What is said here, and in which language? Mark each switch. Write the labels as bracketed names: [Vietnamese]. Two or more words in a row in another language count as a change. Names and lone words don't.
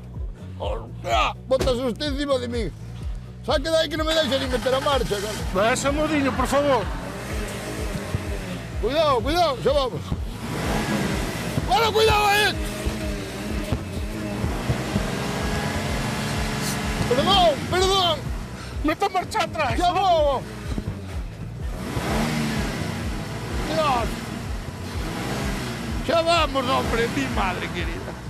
[Galician] Bótase [Spanish] usted encima de mí. [Galician] Saque de aí que non me deixa ni meter a marcha, cara. Vai ese modiño, por favor. Cuidado, cuidado, xa vamos. Bueno, cuidado aí. Perdón. Meta a marcha atrás. [Spanish] ¡Ya vamos! ¡Dios! ¡Ya vamos, hombre! Mi madre querida.